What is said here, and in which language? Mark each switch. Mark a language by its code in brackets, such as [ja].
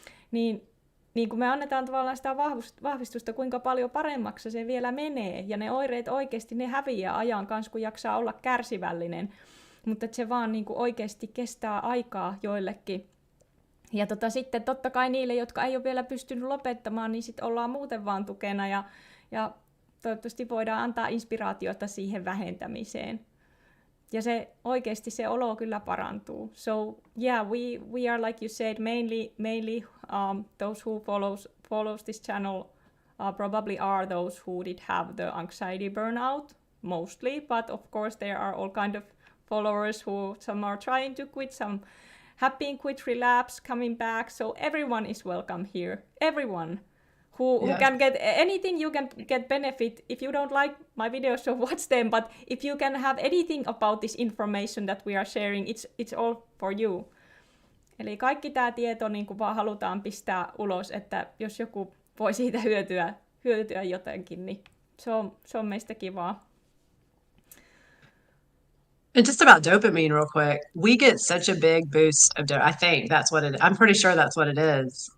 [fi] niin kun me annetaan tavallaan sitä vahvistusta, kuinka paljon paremmaksi se vielä menee, ja ne oireet oikeasti ne häviää ajan kanssa, kun jaksaa olla kärsivällinen, mutta se vaan niin kuin oikeasti kestää aikaa joillekin. Ja sitten totta kai niille, jotka ei ole vielä pystynyt lopettamaan, niin sitten ollaan muuten vaan tukena, ja toivottavasti voidaan antaa inspiraatiota siihen vähentämiseen. Ja se oikeasti se olo kyllä parantuu. [en] So yeah, we are like you said, mainly those who follows this channel probably are those who did have the anxiety burnout mostly, but of course there are all kind of followers who some are trying to quit, some have been quit relapse, coming back. So everyone is welcome here. Everyone who can get anything, you can get benefit. If you don't like my videos, so watch them. But if you can have anything about this information that we are sharing, it's all for you. [fi] Eli kaikki tämä tieto niin kuin vaan halutaan pistää ulos, että jos joku voi siitä hyötyä jotenkin, niin se on meistä kivaa. [en] And just about dopamine real quick, we get such a big boost of I think that's what I'm pretty sure that's what it is.